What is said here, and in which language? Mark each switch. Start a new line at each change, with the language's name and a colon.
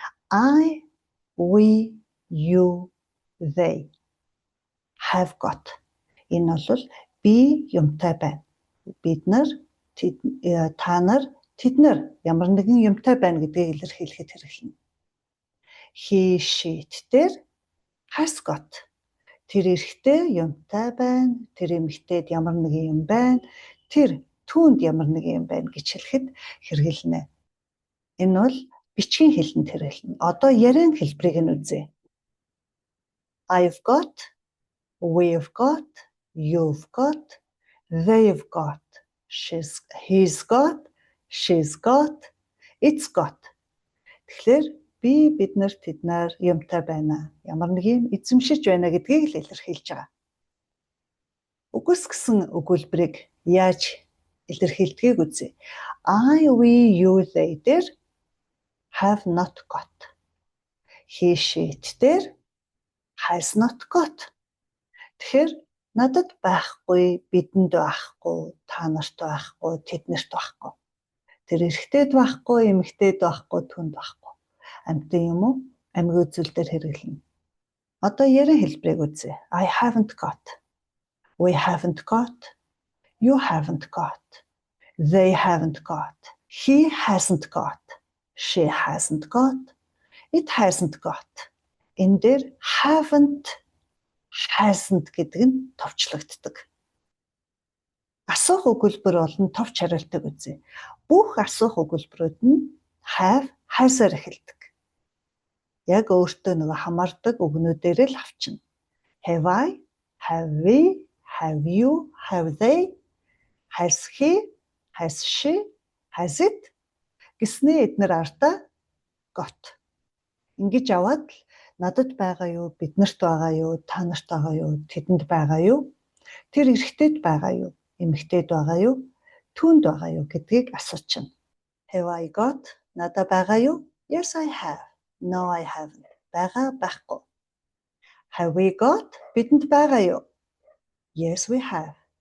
English: I, we, you, they have got.
Mongolian: Энэ бол би юмтай байна. Бид нар, та нар, тэд нар ямар нэгэн юмтай байна гэдгийг илэрхийлэхэд хэрэглэнэ.
English: He, she дээр has got.
Mongolian: Тэр эрэгтэй юмтай байна. Тэр эмэгтэйд ямар нэгэн юм байна. Тэр түүнд ямар нэгэн юм байна гэж хэлэхэд хэрэглэнэ. Энэ бол бичгийн хэлэнд хэрэглэнэ. Одоо яриан хэлбэрийг нь үзье.
English: I've got, we've got, you've got, they've got, he's got, she's got, it's got.
Mongolian: Тэгэхээр бид нар тэд нар юмтай байна. Ямар нэг юм эзэмшиж байна гэдгийг л илэрхийлж байгаа. Үгүйсгэсэн өгүүлбэрийг яаж илэрхийлдгийг үзье.
English: I, we, you, they дээр have not got. He, she дээр has not got.
Mongolian: Тэгэхээр надад байхгүй, бидэнд байхгүй, та нарт байхгүй, тэднэрт байхгүй. Тэр эрэгтэйд байхгүй, эмэгтэйд байхгүй, түнд байхгүй. Амьтан юм уу? Амьгийн үзүүлэлтээр хэрэглэнэ. Одоо яриан хэлбэрийг үзье.
English: I haven't got. We haven't got. You haven't got. They haven't got. He hasn't got. She hasn't got. It hasn't got.
Mongolian: Энэ дээр haven't, hasn't гэдэг нь товчлогддог. Асуух өгүүлбэр болон товч хариултыг үзье. Бүх асуух өгүүлбэрүүд нь have, has-аар эхэлдэг. Яг өөртөө нөгөө хамаардаг үгнүүдээр л авчна.
English: Have I, have we, have you, have they, has he, has she, has it
Mongolian: гэснээ эднэр ардаа
English: got.
Mongolian: Ингэж аваад л надад байгаа юу, биднэрт байгаа юу, та нарт байгаа юу, тэдэнд байгаа юу, тэр эрэгтэйд байгаа юу, эмэгтэйд байгаа юу, түүнд байгаа юу гэдгийг асуучна.
English: Have I got?
Mongolian: Надад байгаа юу?
English: Yes, I have. No, I haven't.
Mongolian: Байгаа байхгүй.
English: Have we got?
Mongolian: Бидэнд байгаа юу?
English: Yes, we have.